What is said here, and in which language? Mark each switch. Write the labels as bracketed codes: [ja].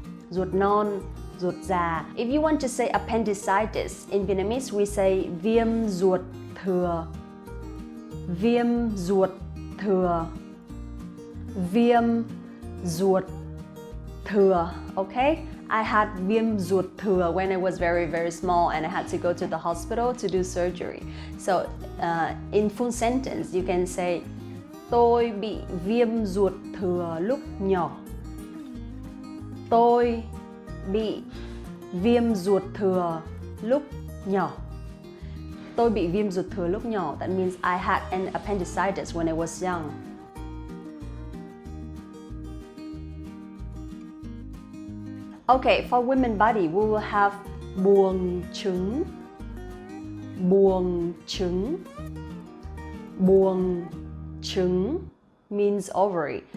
[vi] Ruột non, ruột già. [en] If you want to say appendicitis, in Vietnamese we say [vi] viêm ruột thừa. Viêm ruột thừa. Viêm ruột thừa, okay? [en] I had [vi] viêm ruột thừa [en] when I was very, very small and I had to go to the hospital to do surgery. So in full sentence you can say [vi] tôi bị viêm ruột thừa lúc nhỏ. Tôi bị viêm ruột thừa lúc nhỏ. Tôi bị viêm ruột thừa lúc nhỏ. [en] That means I had an appendicitis when I was young. Okay, for women body, we will have [vi] buồng trứng. Buồng trứng. Buồng trứng [en] means ovary.